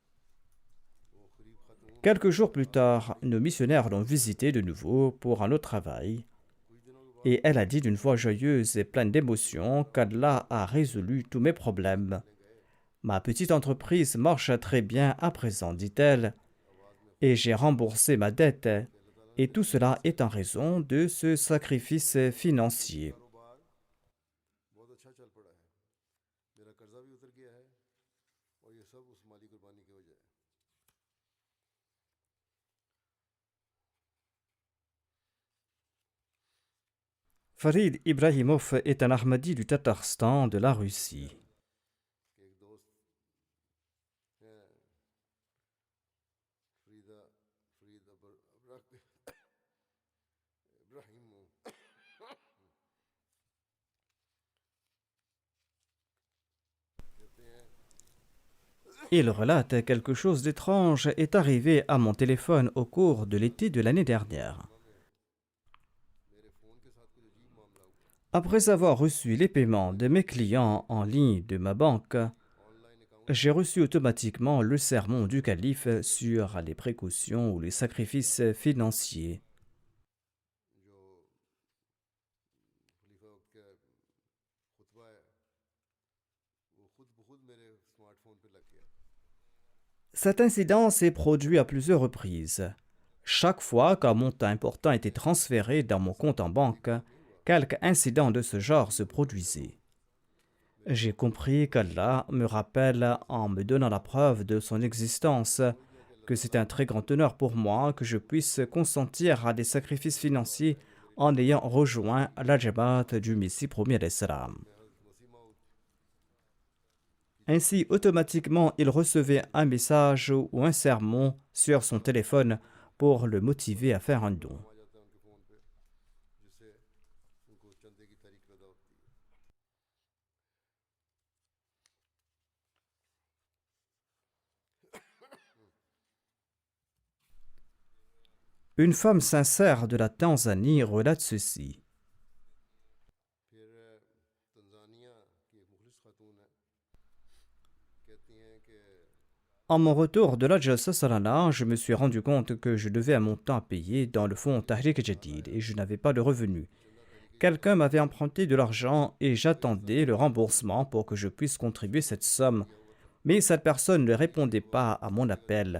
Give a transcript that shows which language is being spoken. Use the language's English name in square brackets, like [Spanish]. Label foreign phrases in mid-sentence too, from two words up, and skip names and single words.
[French] Quelques jours plus tard, nos missionnaires l'ont visitée de nouveau pour un autre travail et elle a dit d'une voix joyeuse et pleine d'émotion qu'Allah a résolu tous mes problèmes. Ma petite entreprise marche très bien à présent, dit-elle, et j'ai remboursé ma dette, et tout cela est en raison de ce sacrifice financier. [Urdu] بہت اچھا چل پڑا ہے میرا قرضہ بھی اتر گیا ہے اور یہ سب اس مالی قربانی کی وجہ ہے [French] Farid Ibrahimov est un Ahmadi du Tatarstan de la Russie. [Urdu] کہ ایک دوست ہیں فریدہ فرید ابراہیم کہتے ہیں [French] Il relate quelque chose d'étrange est arrivé à mon téléphone au cours de l'été de l'année dernière. [Urdu] میرے فون کے ساتھ کچھ عجیب معاملہ ہوا [French] Après avoir reçu les paiements de mes clients en ligne de ma banque, [English] online account [French] j'ai reçu automatiquement le sermon du calife sur les précautions ou les sacrifices financiers. [Urdu] جو خلیفہ وقت کا خطبہ ہے وہ خود بخود میرے اسمارٹ فون پہ لگ گیا [French] Cet incident s'est produit à plusieurs reprises. Chaque fois qu'un montant important était transféré dans mon compte en banque, quelque incident de ce genre se produisait. J'ai compris qu'Allah me rappelle en me donnant la preuve de son existence, que c'est un très grand honneur pour moi que je puisse consentir à des sacrifices financiers en ayant rejoint la Jamaat du Messie premier d'Islam. Ainsi, automatiquement, il recevait un message ou un sermon sur son téléphone pour le motiver à faire un don. [Urdu] آ جاتا ہے ان کے فون پہ جس سے ان کو چندے کی تاریخ پیدا ہوتی ہے [French] Une femme sincère de la Tanzanie relate ceci. [Urdu] پھر تنزانیہ کی ایک مخلص خاتون ہے کہتی ہیں کہ [French] En mon retour de l'Hajj Salana, je me suis rendu compte que je devais un montant à payer dans le fonds Tahrik Jadid et je n'avais pas de revenus. Quelqu'un m'avait emprunté de l'argent et j'attendais le remboursement pour que je puisse contribuer cette somme, mais cette personne ne répondait pas à mon appel.